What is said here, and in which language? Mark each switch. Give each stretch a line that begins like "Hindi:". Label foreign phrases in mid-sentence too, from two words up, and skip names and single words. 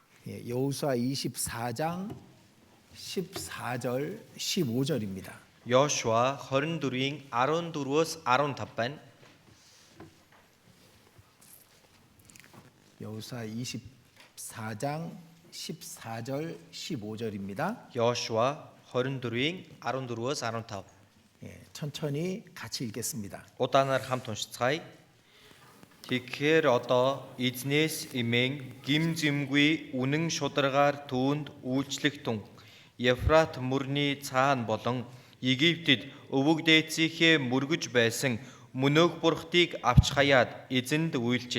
Korean: 여호수아 24장 14절 15절입니다.
Mongolian: Йошуа 24-ийн 14-өөс 15 байна.
Korean: 여호수아 24장 14절 15절입니다.
Mongolian: Йошуа 24-ийн 14-өөс 15.
Korean: 천천히 같이 읽겠습니다.
Mongolian: Удаанаар хамт уншицгаая. Тэгэхээр одоо эзнээс эмээн гим зэмгүй үнэн шударгаар түүнд үйлчлэх тун Ефрат мөрний цаана болон Египтэд өвөг дээдсийнхээ мөргөж байсан мөнөөх бурхтыг авч хаяад эзэнд үйлчил.